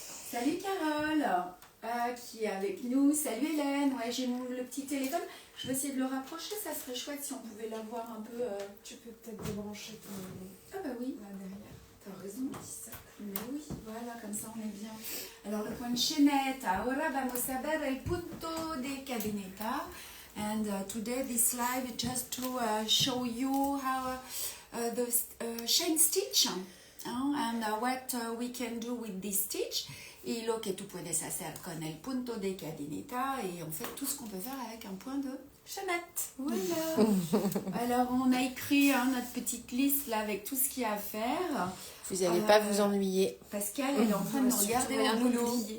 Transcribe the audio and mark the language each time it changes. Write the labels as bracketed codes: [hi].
[fr] Salut Carole, qui est avec nous. Salut Hélène. Ouais, j'ai le petit téléphone. Je vais essayer de le rapprocher. Ça serait chouette si on pouvait l'avoir un peu. Tu peux peut-être débrancher ton... Ah bah oui. Là derrière. T'as raison. Mais oui, voilà, comme ça on est bien. Alors le point de chaînette. [es] Ahora vamos a ver el punto de cadeneta. [en] And today this live is just to show you how the chain stitch and what we can do with this stitch. [es] Y lo que tú puedes hacer con el punto de cadeneta [fr] et en fait tout ce qu'on peut faire avec un point de chaînette. Voilà. Alors on a écrit notre petite liste là avec tout ce qu'il y a à faire. Vous n'allez pas vous ennuyer. Pascal, elle est en train de nous regarder au boulot.